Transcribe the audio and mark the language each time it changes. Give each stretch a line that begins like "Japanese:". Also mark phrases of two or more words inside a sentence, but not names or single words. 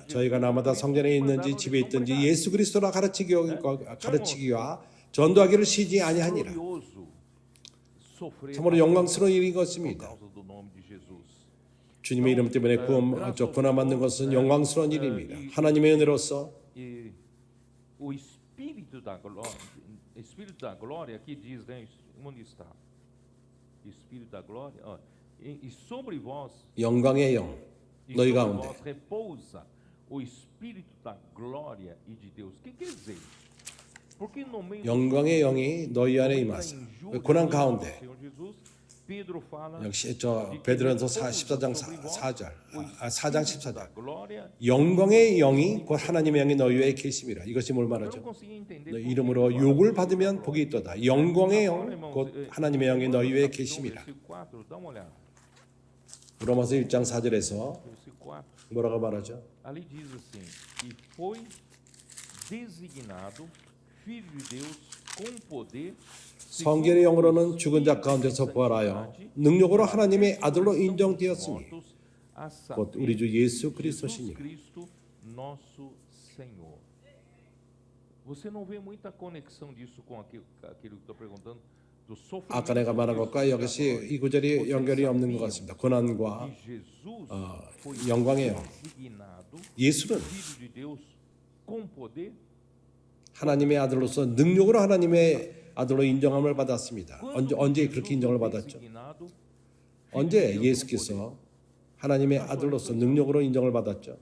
Korean: 저희가 날마다 성전에 있는지 집에 있든지 예수 그리스도라 가르치기와 전도하기를 쉬지 아니하니라. 참으로 영광스러운 일인 것입니다. 주님의 이름 때문에 고난받는 것은 영광스러운 일입니다. 하나님의 은혜로서
Portuguese: o Espírito da glória, aqui diz, né, onde está? Espírito da glória, e sobre vós,
Korean: 영광의 영, 너희 가운데
Portuguese: vós repousa o Espírito da glória e de Deus. O que quer dizer? Porque no meio
Korean: 영광의 영이 너희 안에 임하사 고난 가운데
Portuguese: Pedro fala
Korean: 역시 저 베드로전서 14장 4절 4장 14절 영광의 영이 곧 하나님의 영이 너희 위에 계심이라. 이것이 뭘 말하죠? 너 이름으로 욕을 받으면 복이 있도다. 영광의 영 곧 하나님의 영이 너희 위에 계심이라. 로마서 1장 4절에서 뭐라고 말하죠?
Portuguese: Ali diz assim: e foi designado filho de Deus com poder
Korean: 성경의 영으로는 죽은 자 가운데서 부활하여 능력으로 하나님의 아들로 인정되었으니 곧 우리 주 예수 그리스도시니라.
Portuguese: Você não vê muita conexão disso com aquilo que estou perguntando do sofrimento.
Korean: 아까 내가 말한 것과 이것이 이 구절이 연결이 없는 것 같습니다. 고난과 영광의 영. 예수는 하나님의 아들로서 능력으로 하나님의 아들로 인정함을 받았습니다. 언제 그렇게 인정을 받았죠? 언제 예수께서 하나님의 아들로서 능력으로 인정을 받았죠?